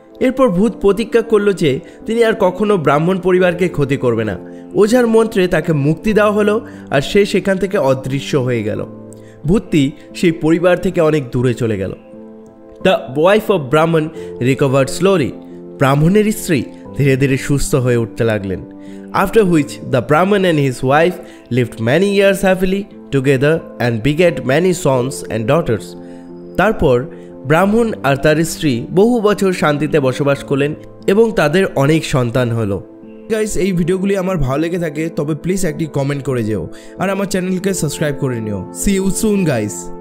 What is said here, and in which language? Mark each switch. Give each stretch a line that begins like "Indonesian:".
Bangla: এরপর ভূত প্রতিজ্ঞা করল যে তিনি আর কখনো ব্রাহ্মণ পরিবারকে ক্ষতি করবে না। ওঝার মন্ত্রে তাকে মুক্তি দেওয়া হলো আর সে সেখান থেকে অদৃশ্য হয়ে গেল। ভূতটি সেই পরিবার থেকে অনেক দূরে চলে গেল।
English: The wife of Brahmin recovered slowly.
Bangla: ব্রাহ্মণের স্ত্রী ধীরে ধীরে সুস্থ হয়ে উঠতে লাগলেন।
English: After which the Brahman and his wife lived many years happily together and begat many sons and daughters.
Bangla: তারপর ব্রাহ্মণ আর তার স্ত্রী বহু বছর শান্তিতে বসবাস করলেন এবং তাদের অনেক সন্তান হলো। গাইস, এই ভিডিওগুলি আমার ভালো লেগে থাকে তবে প্লিজ একটি কমেন্ট করে যেও আর আমার চ্যানেলকে সাবস্ক্রাইব করে নিও।
English: See you soon guys.